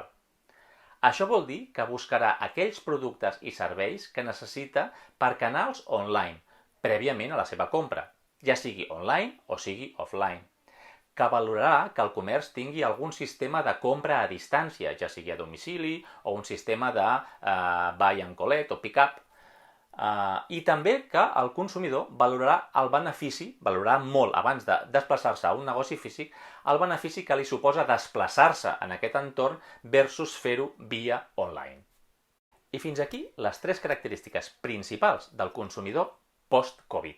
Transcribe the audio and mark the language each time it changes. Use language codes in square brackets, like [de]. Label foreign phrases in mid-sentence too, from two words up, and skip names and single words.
[ca] Això vol dir que buscarà aquells productes i serveis que necessita per canals online, prèviament a la seva compra, ja sigui online o sigui offline, que valorarà que el comerç tingui algun sistema de compra a distància, ja sigui a domicili o un sistema de [en] buy and collect [ca] o pick-up, i també que el consumidor valorarà el benefici, valorarà molt abans de desplaçar-se a un negoci físic, el benefici que li suposa desplaçar-se en aquest entorn versus fer-ho via online. I fins aquí les 3 característiques principals del consumidor post-Covid.